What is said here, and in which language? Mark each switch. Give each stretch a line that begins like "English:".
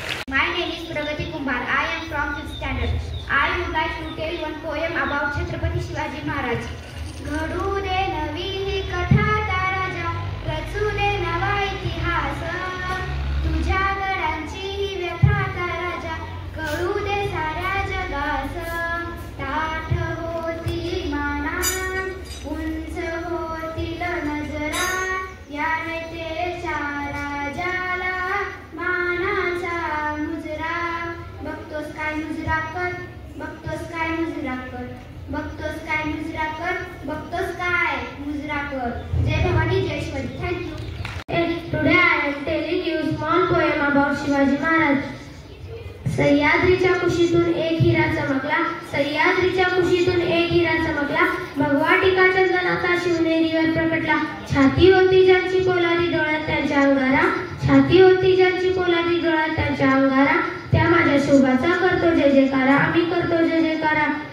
English: My name is Pragati Kumar. I am from 5th standard. I would like to tell one poem about Chhatrapati Shivaji Maharaj.
Marathi: घडू दे नवी ही कथा राजा, रचू दे नवा इतिहास, तुझ्या गडांची ही व्यथा राजा, कळू दे साऱ्या जगास. ताठ होतील माना, उंच होतील नजरा, या नेतेच्या राजाला मानाचा मुजरा. बघतोस काय मुजरा कर, बघतोस काय मुजरा कर, बघतोस काय मुजरा कर, बघतोस काय मुजरा कर. जय भवानी जय Shivaji.
English: Thank you. Today I am telling you small poem about Shivaji Maharaj.
Marathi: सह्याद्रीच्या कुशीतून एक हिरा चमकला, सह्याद्रीच्या कुशीतून एक हिरा चमकला, भगवा टीका चंदनाचा शिवनेरीवर प्रकटला. छाती होती ज्यांची पोलादी डोळ्यात त्यांच्या अंगारा, छाती होती ज्यांची पोलादी डोळ्यात त्यांच्या अंगारा, त्या माझ्या शोभाचा करतो जय जयकारा, आम्ही करतो जय जयकारा.